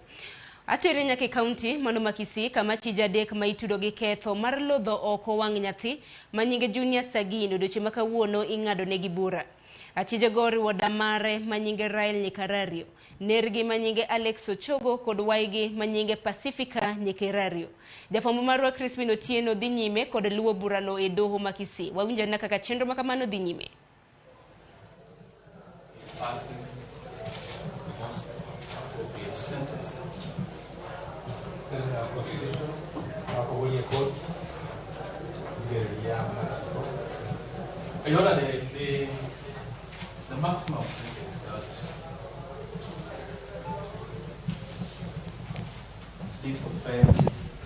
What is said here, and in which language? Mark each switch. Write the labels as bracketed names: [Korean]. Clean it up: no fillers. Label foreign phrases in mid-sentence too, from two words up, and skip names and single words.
[Luo (Kenya and Tanzania)] Atere nyaka kaunti mano ma Kisii kama achije adek ma itudo gi ketho mar lodho oko wang' nyathi manyinge Junior Sagini odiochieng' ma kawuono ing'ado negi bura. Achije go oriwo damare manyinge Rael Nyikarario, nergi manyinge Alex Ochogo kod waigi manyinge Pacifica Nyikarario. Jafwambo marwa Crispin Otieno dhi nyime kod luwo burano e doho ma Kisii. Wawinjo na kaka chenro ma kamano dhi nyime. [English] Passing the most appropriate sentence. The maximum sentence that this offense